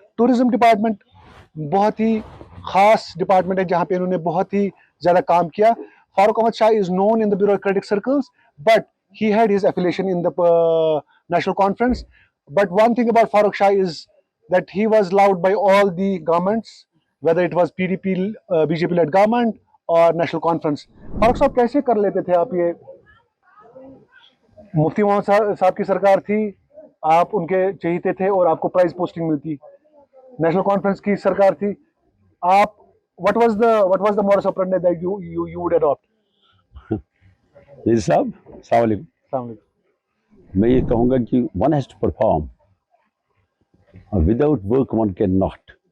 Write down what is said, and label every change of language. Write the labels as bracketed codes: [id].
[hi] Tourism department बहुत ही खास department है जहाँ पे इन्होंने बहुत ही ज़्यादा काम किया। [en] Farooq Ahmed Shah is known in the bureaucratic circles but he had his affiliation in the national conference. But one thing about Farooq Shah is that he was loved by all the governments, whether it was PDP, BJP led government और national conference. [hi] Farooq साहब, कैसे कर लेते थे आप ये? मुफ्ती मोहम्मद साहब की सरकार थी, आप उनके चहेते थे और आपको प्राइज पोस्टिंग मिलती। [en] National conference की सरकार थी, आप what was the modus operandi that you would adopt? [hi] जी साहब, अस्सलाम वालेकुम। मैं ये कहूँगा कि one has to perform, without work one can not.